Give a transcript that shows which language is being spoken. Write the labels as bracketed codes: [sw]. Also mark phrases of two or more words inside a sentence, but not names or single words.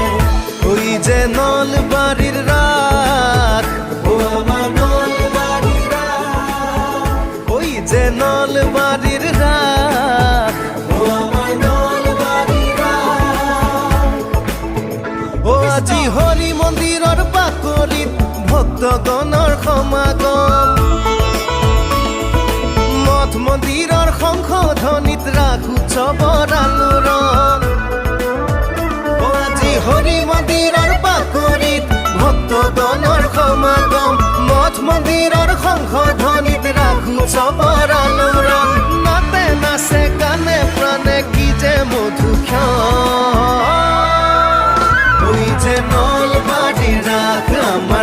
[bn] ওই যে নলবাড়ির রাত ও আমার নলবাড়ির রাত ওই যে নলবাড়ির রাত ও আমার নলবাড়ির রাত [as] ও আজি হরি মন্দিৰৰ বাকৰিত ভক্তগণৰ সমাগম মঠ মন্দিৰৰ শংখ ধ্বনিত ৰাস উৎসৱৰ আলোড়ন ও আজি হৰি মন্দিৰৰ বাকৰিত ভক্তগণৰ সমাগম মঠ মন্দিৰৰ শংখ ধ্বনিত ৰাস উৎসৱৰ আলোড়ন নাতে নাচে গানে প্ৰাণে কি যে [bn] মধুক্ষণ ওই যে নলবাড়ির রাত আমার